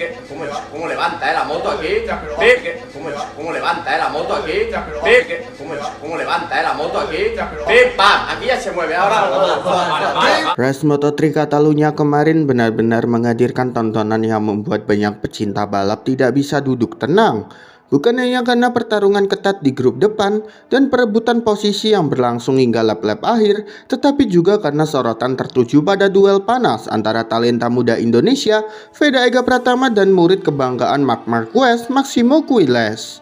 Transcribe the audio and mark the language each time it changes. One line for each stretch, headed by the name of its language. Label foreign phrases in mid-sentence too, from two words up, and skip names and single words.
Spanish: cómo levanta la moto aquí, Pip, cómo levanta la moto aquí, Pip, cómo levanta la moto aquí, Pip, pam, aquí ya se mueve ahora.
Indonesian: Race Moto3 Catalunya kemarin benar-benar menghadirkan tontonan yang membuat banyak pecinta balap tidak bisa duduk tenang. Bukan hanya karena pertarungan ketat di grup depan dan perebutan posisi yang berlangsung hingga lap-lap akhir, tetapi juga karena sorotan tertuju pada duel panas antara talenta muda Indonesia, Veda Ega Pratama dan murid kebanggaan Marc Marquez, Máximo Quiles.